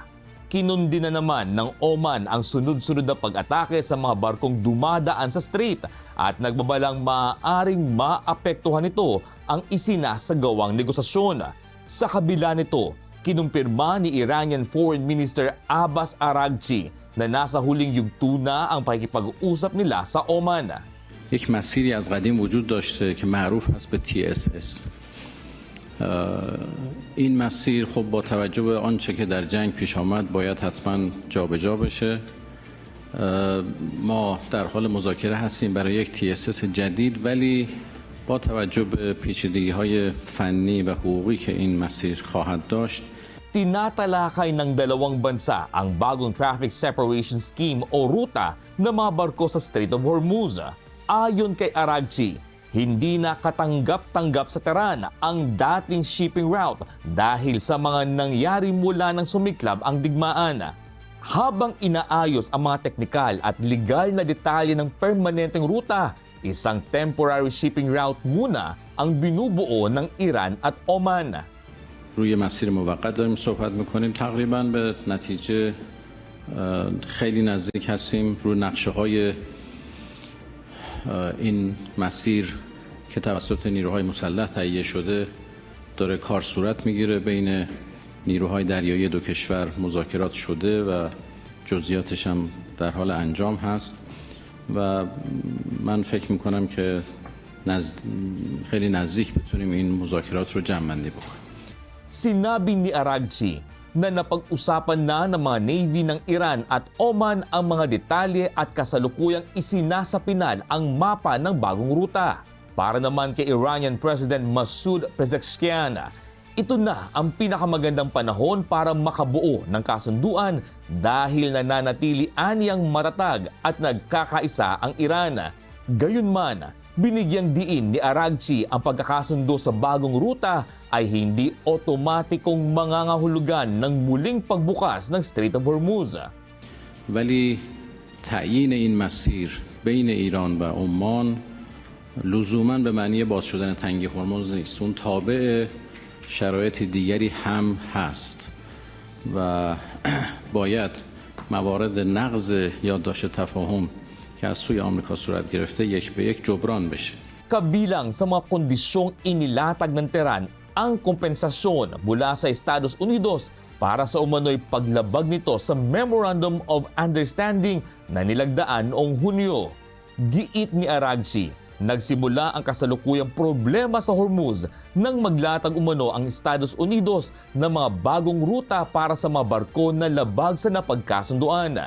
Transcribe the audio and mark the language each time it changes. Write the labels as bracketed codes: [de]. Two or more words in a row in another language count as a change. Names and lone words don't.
[tl] Kinundi na naman ng Oman ang sunod-sunod na pag-atake sa mga barkong dumadaan sa strait at nagbabalang maaaring maapektuhan nito ang isinasagawang negosasyon. Sa kabila nito, kinumpirma ni Iranian Foreign Minister Abbas Araghchi na nasa huling yugto na ang pakikipag-usap nila sa Oman. [fa] یک مسیری از قدیم وجود داشته که معروف هست به TSS. این مسیر خب با توجه به آنچه که در جنگ پیش آمد باید حتما جابجا بشه. ما در حال مذاکره هستیم برای یک TSS جدید ولی با توجه به پیچیدگی‌های فنی و حقوقی که این مسیر خواهد داشت [tl] Tinatalakay ng dalawang bansa ang bagong [en] traffic separation scheme [tl] o ruta ng mga barko sa Strait of Hormuz. Ayon kay Araghchi, hindi na katanggap-tanggap sa Tehran ang dating [en] shipping route [tl] dahil sa mga nangyari mula nang sumiklab ang digmaan. Habang inaayos ang mga teknikal at legal na detalye ng permanenteng ruta, isang [en] temporary shipping route [tl] muna ang binubuo ng Iran at Oman. [fa] روی مسیر موقت داریم صحبت میکنیم تقریبا به نتیجه خیلی نزدیک هستیم روی نقشه های این مسیر که توسط نیروهای مسلح تهیه شده داره کار صورت میگیره بین نیروهای دریایی دو کشور مذاکرات شده و جزئیاتش هم در حال انجام هست و من فکر میکنم که خیلی نزدیک بتونیم این مذاکرات رو جمع‌بندی بکنیم. [tl] Sinabi ni Araghchi na napag-usapan na ng mga Navy ng Iran at Oman ang mga detalye at kasalukuyang isinasapinan ang mapa ng bagong ruta. Para naman kay Iranian President Masoud Pezeshkian, ito na ang pinakamagandang panahon para makabuo ng kasunduan dahil nananatili aniyang matatag at nagkakaisa ang Iran. Gayunman, binigyang diin ni Araghchi ang pagkakasundo sa bagong ruta ay hindi otomatikong mangangahulugan ng muling pagbukas ng Strait of Hormuz. [fa] ولی تعیین این مسیر بین ایران و عمان لزوما به معنی باز شدن تنگی هرمز نیست. اون تابع شرایط دیگری هم هست و باید موارد نقض یادداشت تفاهم که از سوی آمریکا صورت گرفته یک به یک جبران بشه. [tl] Kabilang sa mga kondisyong inilatag ng Tehran ang kompensasyon mula sa Estados Unidos para sa umano'y paglabag nito sa [en] Memorandum of Understanding [tl] na nilagdaan noong Hunyo. Giit ni Araghchi, nagsimula ang kasalukuyang problema sa Hormuz nang maglatag umano ang Estados Unidos ng mga bagong ruta para sa mga barko na labag sa napagkasunduan.